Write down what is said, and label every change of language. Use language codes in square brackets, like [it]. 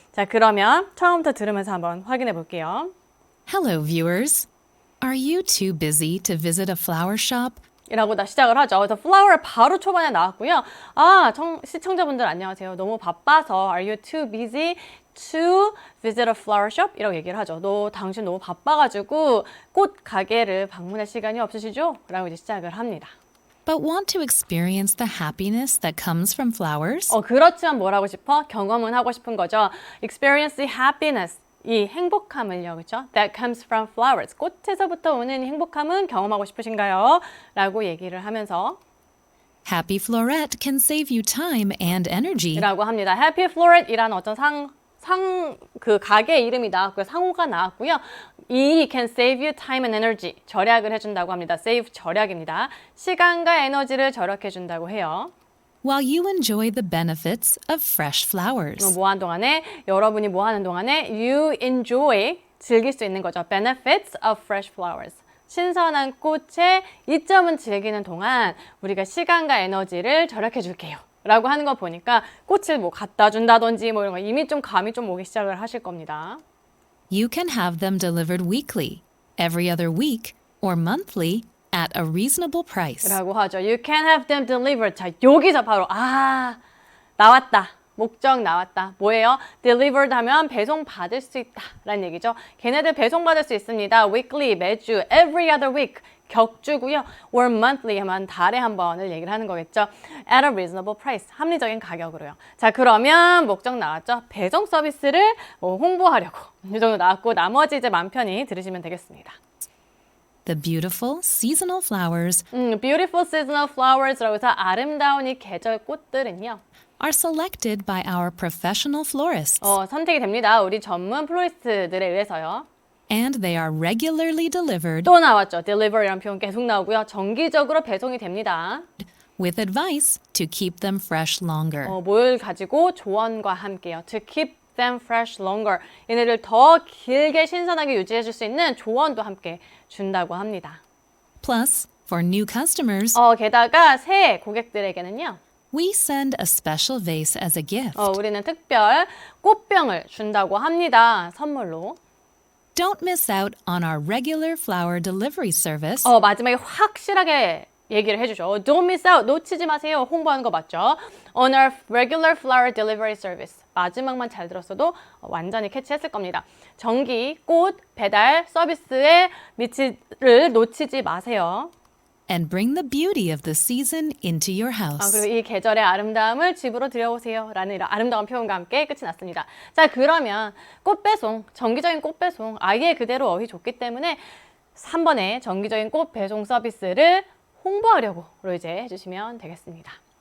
[ko] 자, 그러면 처음부터 들으면서 한번 확인해 볼게요. [en] Hello, viewers. Are you too busy to visit a flower shop? [ko] 이라고 다 시작을 하죠. 그래서 flower 바로 초반에 나왔고요. 시청자분들 안녕하세요. 너무 바빠서 [en] Are you too busy to visit a flower shop? [ko] 이라고 얘기를 하죠. 당신 너무 바빠가지고 꽃 가게를 방문할 시간이 없으시죠? 라고 이제 시작을 합니다. [en] But want to experience the happiness that comes from flowers? [ko] 그렇지만 뭘 하고 싶어? 경험은 하고 싶은 거죠. [en] Experience the happiness. [ko] 이 행복함을요, 그렇죠? [en] That comes from flowers. [ko] 꽃에서부터 오는 행복함은 경험하고 싶으신가요? 라고 얘기를 하면서 [en] Happy Floret can save you time and energy. [ko] 라고 합니다. Happy Floret이라는 어떤 그 가게 이름이 나왔고요. [en] 상호가 나왔고요. 이 can save you time and energy. [ko] 절약을 해준다고 합니다. save 절약입니다. 시간과 에너지를 절약해준다고 해요. [en] While you enjoy the benefits of fresh flowers. [ko] 뭐 하는 동안에 여러분이 뭐 하는 동안에 [en] you enjoy [ko] 즐길 수 있는 거죠. [en] benefits of fresh flowers. [ko] 신선한 꽃의 이점은 즐기는 동안 우리가 시간과 에너지를 절약해 줄게요. 라고 하는 거 보니까 꽃을 뭐 갖다 준다든지 뭐 이런 거 이미 좀 감이 좀 오기 시작을 하실 겁니다. [en] You can have them delivered weekly, every other week, or monthly at a reasonable price. [ko] 라고 하죠. [en] You can have them delivered. [ko] 자, 여기서 바로 나왔다. 목적 나왔다. 뭐예요? delivered 하면 배송 받을 수 있다 라는 얘기죠. 걔네들 배송 받을 수 있습니다. [en] weekly, 매주, every other week, 격주고요. [ko] or monthly 하면 달에 한 번을 얘기를 하는 거겠죠. [en] at a reasonable price, [ko] 합리적인 가격으로요. 자, 그러면 목적 나왔죠. 배송 서비스를 홍보하려고 이 정도 나왔고 나머지 이제 마음 편히 들으시면 되겠습니다. [en] The beautiful seasonal flowers beautiful seasonal flowers [ko] 라고 해서 아름다운 이 계절 꽃들은요. [en] are selected by our professional florists. [ko] 선택이 됩니다. 우리 전문 플로리스트들에 의해서요. [en] And they are regularly delivered [ko] 또 나왔죠. deliver이라는 표현 계속 나오고요. 정기적으로 배송이 됩니다. [en] with advice to keep them fresh longer. [ko] 뭘 가지고 조언과 함께요. [en] To keep them fresh longer. [ko] 얘네를 더 길게 신선하게 유지해 줄 수 있는 조언도 함께 준다고 합니다. [en] Plus, for new customers, [ko] 게다가 새 고객들에게는요. [en] we send a special vase as a gift. [ko] 우리는 특별 꽃병을 준다고 합니다. 선물로. [en] Don't miss out on our regular flower delivery service. [ko] 마지막에 확실하게 얘기를 해주죠. [en] Don't miss out. [ko] 놓치지 마세요. 홍보하는 거 맞죠? [en] On our regular flower delivery service. [ko] 마지막만 잘 들었어도 완전히 캐치했을 겁니다. 정기 꽃 배달 서비스의 미치를 놓치지 마세요. [en] And bring the beauty of the season into your house. [ko] 그리고 이 계절의 아름다움을 집으로 들여오세요. 라는 이런 아름다운 표현과 함께 끝이 났습니다. 자, 그러면 꽃 배송, 정기적인 꽃 배송, 아예 그대로 어휘 좋기 때문에 3번에 정기적인 꽃 배송 서비스를 홍보하려고 이제 해주시면 되겠습니다.